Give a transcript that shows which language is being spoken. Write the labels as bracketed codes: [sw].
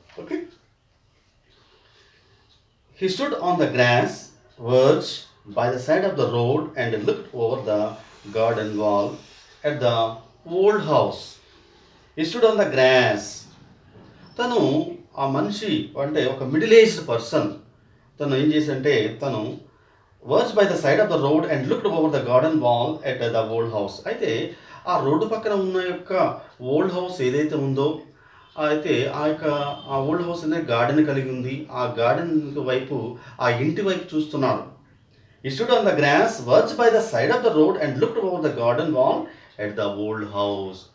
[en] Okay, he stood on the grass verge by the side of the road and looked over the garden wall at the old house. He stood on the grass. [te] తను ఆ మనిషి అంటే ఒక middle aged person, తను ఏం చేశాడంటే తను [en] Verge by the side of the road and looked over the garden wall at the old house. [te] అయితే ఆ రోడ్డు పక్కన ఉన్న యొక్క ఓల్డ్ హౌస్ ఏదైతే ఉందో, అయితే ఆ ఓల్డ్ హౌస్ అనేది గార్డెన్ కలిగి ఉంది. ఆ గార్డెన్ వైపు, ఆ ఇంటి వైపు చూస్తున్నాడు. [en] He stood on the grass, verged by the side of the road and looked over the garden wall at the old house.